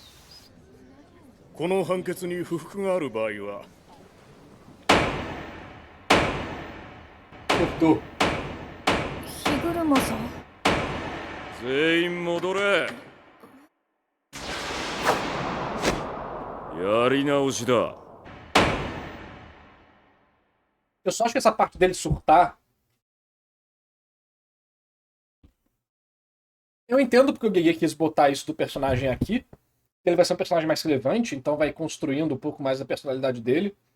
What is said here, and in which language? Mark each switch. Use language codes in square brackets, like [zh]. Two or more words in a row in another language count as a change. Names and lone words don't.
[ja] この判決に不服がある場合は、どう日車さん。全員戻れ。やり直しだ。 [pt] Eu só acho que essa parte dele surtar. Eu entendo porque o Gege quis botar isso do personagem aqui. Ele vai ser um personagem mais relevante, então vai construindo um pouco mais a personalidade dele.